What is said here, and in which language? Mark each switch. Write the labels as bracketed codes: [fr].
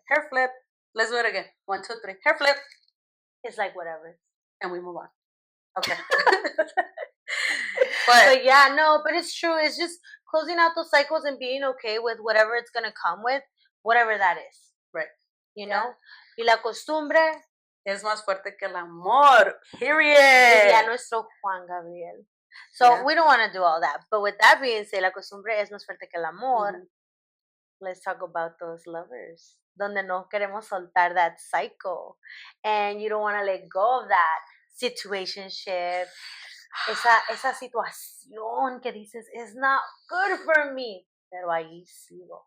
[en] Hair flip. Let's do it again. 1, 2, 3. Hair flip. It's like whatever. And we move on. Okay. But yeah, no, but it's true. It's just closing out those cycles and being okay with whatever it's going to come with, whatever that is. Right. You know? [es] Y la costumbre es más fuerte que el amor. [en] Period. [es] Diría nuestro Juan Gabriel. [en] So we don't want to do all that. But with that being said, [es] la costumbre es más fuerte que el amor. [en] Let's talk about those lovers. [es] Donde no queremos soltar [en] that cycle. And you don't want to let go of that situationship. [es] Esa situación que dices, [en] it's not good for me. [es] Pero ahí sigo.